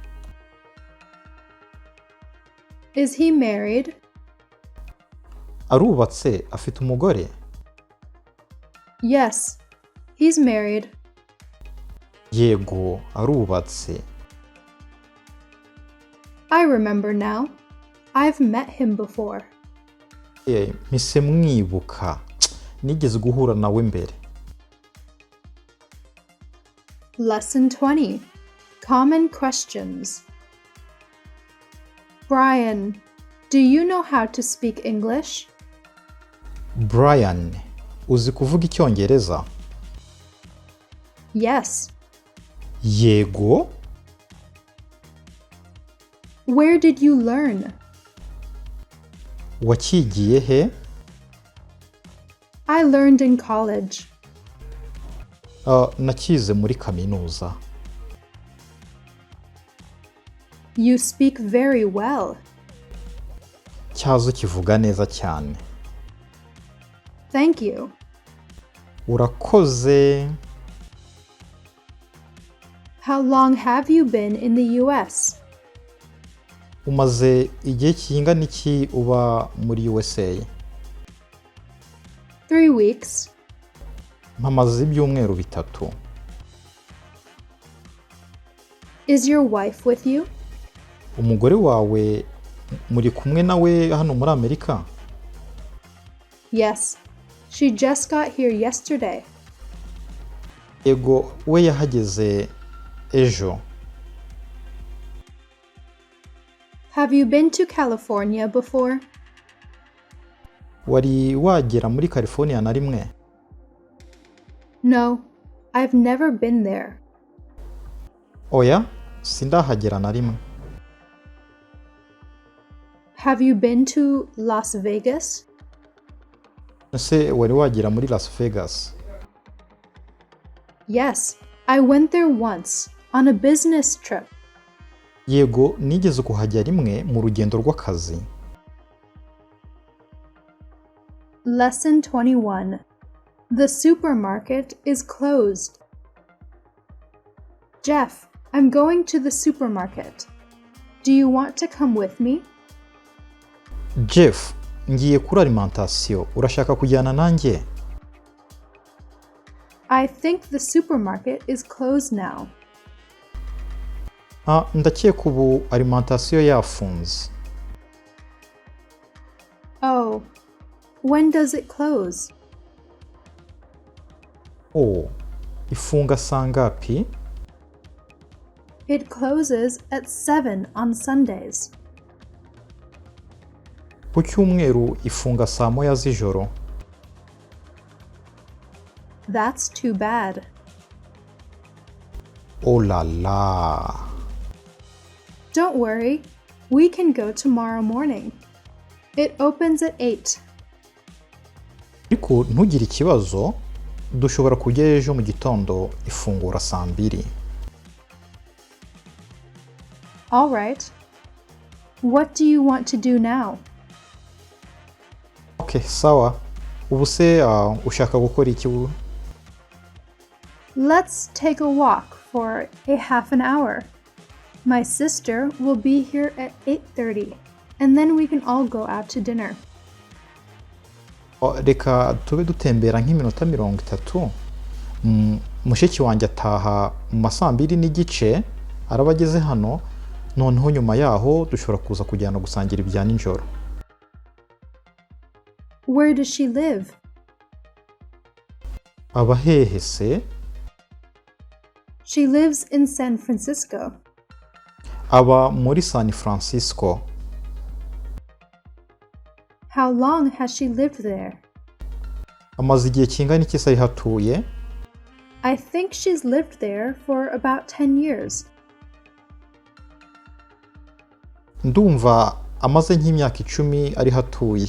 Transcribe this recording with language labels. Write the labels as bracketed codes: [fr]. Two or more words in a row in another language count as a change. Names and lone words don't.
[en] Is he married? [rw] Arubatse, afite umugore? [en] Yes, he's married. [rw] Yego, arubatse. [en] I remember now. I've met him before. [rw] Mpise mwibuka. Nigeze guhura nawe mbere. [en] Lesson 20. Common questions. Brian, do you know how to speak English? [rw] Brian, uzi kuvuga icyongereza? [en] Yes. [rw] Yego. [en] Where did you learn? [rw] Wakigiye he? [en] I learned in college. [rw] Nakize muri kaminuza. [en] You speak very well. [rw] Cyazo kivuga neza cyane. [en] Thank you. [rw] Urakoze. [en] How long have you been in the US? [rw] Umaze igihe kingana iki uba muri USA? [en] 3 weeks. [rw] Mpamaze ibyumweru bitatu. [en] Is your wife with you? [rw] Umugore wawe muri kumwe nawe hano muri Amerika? [en] Yes. She just got here yesterday. [rw] Yego, we yahageze ejo. [en] Have you been to California before? [rw] Wari wagera muri California na rimwe? [en] No, I've never been there. [rw] Oya, sindahagera na rimwe. [en] Have you been to Las Vegas? [rw] Ese wari wagera muri Las Vegas? [en] Yes, I went there once on a business trip. [rw] Yego, nigeze kuhajya rimwe mu rugendo rw'akazi. [en] Lesson 21. The supermarket is closed. Jeff, I'm going to the supermarket. Do you want to come with me? [rw] Jeff, ngiye kuri alimentation. Urashaka kujyana nanjye? [en] I think the supermarket is closed now. [rw] Ndakeka ubu alimentation yafunze. [en] Oh, when does it close? [rw] Oh, ifunga saa ngapi? [en] It closes at 7 on Sundays. [rw] Ku cyumweru ifunga saa moya z'ijoro. [en] That's too bad. [fr] Oh la la. [en] Don't worry, we can go tomorrow morning. It opens at 8. [rw] Ariko ntugire ikibazo, dushobora kujya ejo mu gitondo ifungura saa 2. [en] All right. What do you want to do now? [rw] Okay, sawa. Ubu se ushaka gukora iki ubu? [en] Let's take a walk for a half an hour. My sister will be here at 8:30, and then we can all go out to dinner. [rw] Reka tube dutembera nk'iminota 30. Mushiki wanjye ataha mu masaa 2:30 araba ageze hano, noneho nyuma yaho dushobora kuza kujyana gusangira ibya nijoro. [en] Where does she live? [rw] Aba hehe se? [en] She lives in San Francisco. [rw] Aba muri San Francisco. [en] How long has she lived there? [rw] Amaze igihe kingana iki se ari hatuye? [en] I think she's lived there for about 10 years. [rw] Ndumva amaze nk'imyaka 10 ari hatuye.